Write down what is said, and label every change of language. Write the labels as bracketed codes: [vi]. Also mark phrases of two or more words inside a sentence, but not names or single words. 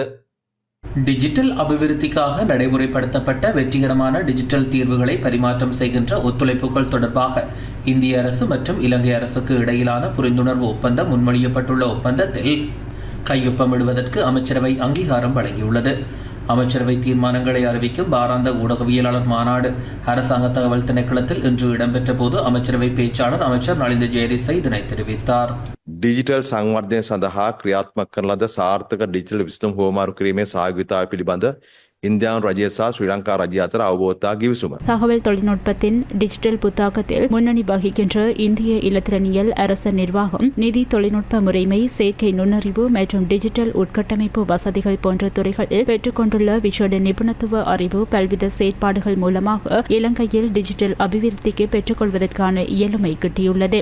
[ta] டிஜிட்டல் அபிவிருத்திக்காக நடைமுறைப்படுத்தப்பட்ட வெற்றிகரமான டிஜிட்டல் தீர்வுகளை பரிமாற்றம் செய்கின்ற ஒத்துழைப்புகள் தொடர்பாக இந்திய அரசு மற்றும் இலங்கை அரசுக்கு இடையிலான புரிந்துணர்வு ஒப்பந்தம் முன்மொழியப்பட்டுள்ள ஒப்பந்தத்தில் கையொப்பமிடுவதற்கு அமைச்சரவை அங்கீகாரம் வழங்கியுள்ளது. அமைச்சரவை தீர்மானங்களை அறிவிக்கும் வாராந்த ஊடகவியலாளர் மாநாடு அரசாங்க தகவல் திணைக்களத்தில் இன்று இடம்பெற்ற போது அமைச்சரவை பேச்சாளர் அமைச்சர் நலிந்த ஜெயதிச இதனை தெரிவித்தார். [si] ඩිජිටල් සංවර්ධනය සඳහා ක්‍රියාත්මක කරන ලද සාර්ථක ඩිජිටල් විසඳුම් හුවමාරු කිරීමේ සහයෝගිතාව පිළිබඳ ඉන්දියාවේ රජය සහ ශ්‍රී ලංකා රජය අතර අවබෝධතා ගිවිසුම. [ta] தகவல் தொழில்நுட்பத்தின் டிஜிட்டல் புத்தாக்கத்தில் முன்னணி வகிக்கின்ற இந்திய இலத்திரனியல் அரச நிர்வாகம் நிதி தொழில்நுட்ப முறைமை செயற்கை நுண்ணறிவு மற்றும் டிஜிட்டல் உட்கட்டமைப்பு வசதிகள் போன்ற துறைகளில் பெற்றுக்கொண்டுள்ள விசேட நிபுணத்துவ அறிவு பல்வித செயற்பாடுகள் மூலமாக இலங்கையில் டிஜிட்டல் அபிவிருத்திக்கு பெற்றுக்கொள்வதற்கான இயலுமை கிட்டியுள்ளது.